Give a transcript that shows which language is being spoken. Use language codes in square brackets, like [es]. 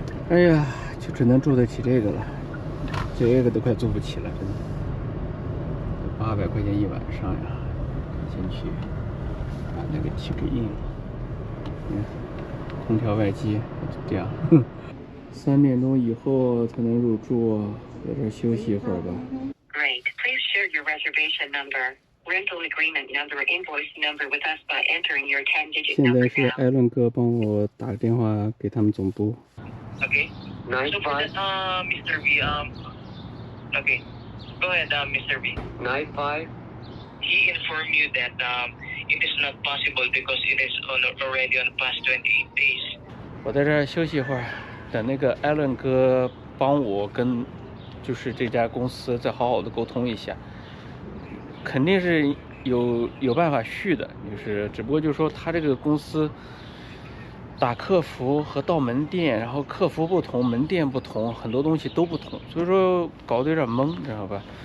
[zh] 哎呀，就只能住得起这个了，这个都快住不起了，真的。 800块钱一晚上呀，先去把那个check in，空调外机这样。 3点钟以后才能入住，在这休息一会儿吧。 [en] Great, please share your reservation number.Rental agreement number, invoice number with us by entering your 10-digit number now. [zh] 现在是艾伦哥帮我打个电话给他们总部。 [en] Okay. So for that, Mr. V, okay. Go ahead, Mr. V. 95. He informed you that it is not possible because it is already on the past 28 days. [zh] 我在这儿休息一会儿，等那个艾伦哥帮我跟就是这家公司再好好的沟通一下。肯定是有办法续的，就是只不过就是说他这个公司打客服和到门店，然后客服不同，门店不同，很多东西都不同，所以说搞得有点懵，知道吧？